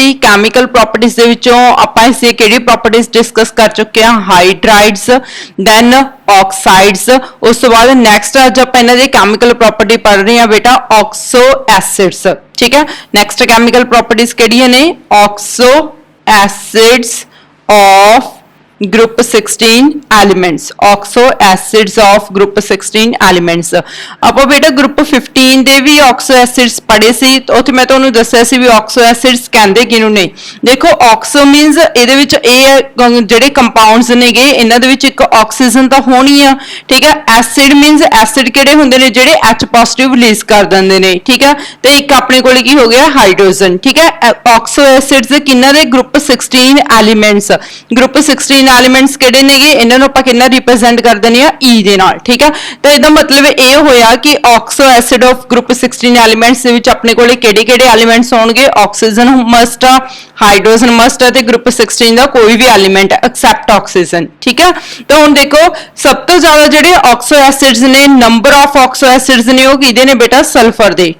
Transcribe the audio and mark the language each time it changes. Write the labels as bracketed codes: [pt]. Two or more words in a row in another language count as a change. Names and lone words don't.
[en] chemical properties [pa] ਦੇ ਵਿਚੋਂ ਆਪ ਇਸਸੇ ਕਿਹੜੀ [en] properties discuss [pa] ਕਰ ਚੁਕੇ ਹੈਂ, [en] hydrides then oxides. [pa] ਉਸ ਤੋ ਬਾਦ ਨੇਕਸਟ ਅਜ ਆਪ ਇਨ੍ਹਾਂ ਦੀ [en] chemical property [pa] ਪੜ੍ਹ ਰਹੇ ਹੈਂ ਬੇਟਾ [en] oxo acids. [pa] ਠੀਕ ਹੈ, [en] next chemical properties [pa] ਕਿਹੜੀਆਂ ਨੇ, [en] oxo acids of group 16 elements, oxo acids of group 16 elements। [pa] ਆਪਾਂ बेटा group 15 ਦੇ ਵੀ [en] oxo acids [pa] ਪੜ੍ਹੇ ਸੀ, ਉੱਥੇ ਮੈਂ ਤੁਹਾਨੂੰ ਦੱਸਿਆ ਸੀ ਵੀ [en] oxo acids [pa] ਕਹਿੰਦੇ ਕਿਹਨੂੰ ਨੇ। ਦੇਖੋ [en] oxo means [pa] ਇਹਦੇ ਵਿੱਚ ਇਹ ਜਿਹੜੇ ਕੰਪਾਊਂਡਸ ਨੇਗੇ ਇਹਨਾਂ ਦੇ ਵਿੱਚ ਇੱਕ ਆਕਸੀਜਨ ਤਾਂ ਹੋਣੀ ਆ। ਠੀਕ ਹੈ, [en] acid means acid [pa] ਕਿਹੜੇ ਹੁੰਦੇ ਨੇ, ਜਿਹੜੇ [en] H positive release [pa] ਕਰ ਦਿੰਦੇ ਨੇ। ਠੀਕ ਹੈ, ਤੇ ਇੱਕ ਆਪਣੇ ਕੋਲ ਕੀ ਹੋ ਗਿਆ, ਹਾਈਡਰੋਜਨ। ਠੀਕ ਹੈ, [en] oxo acids [pa] ਕਿੰਨਾ ਦੇ, [en] group 16 elements। group 16 elements [pa] ਕਿਹੜੇ ਨੇਗੇ, ਇਨ੍ਹਾਂ ਨੂੰ ਆਪਾਂ ਕਿੰਨਾ ਰਿਪ੍ਰੇਜ਼ੈਂਟ ਕਰ ਦਿੰਦੇ ਆ, ਈ ਦੇ ਨਾਲ। ਠੀਕ ਹੈ, ਤੋ ਇਸਦਾ ਮਤਲਬ ਯੇ ਹੋਇਆ ਕਿ [en] oxo acid of group 16 elements [pa] ਦੇ ਵਿਚ ਅਪਨੇ ਕੋਲੇ ਕਿਹੜੇ-ਕਿਹੜੇ ਐਲੀਮੈਂਟਸ ਹੋਣਗੇ, [en] oxygen must [pa] ਆ, [en] hydrogen must [pa] ਹੈ, ਤੇ ਗਰੁੱਪ 16 ਦਾ ਕੋਈ ਭੀ ਐਲੀਮੈਂਟ [en] except oxygen. [pa] ਠੀਕ ਹੈ, ਤੋ ਹੁਣ ਦੇਖੋ ਸਬ ਤੋ ਜ਼ਿਆਦਾ ਜਿਹੜੇ [en] oxo acids [pa] ਨੇ, [en] number of oxo acids [pa] ਨੇ, ਵੋ ਕਿਹਦੇ ਨੇ ਬੇਟਾ, ਸਲਫਰ ਦੇ।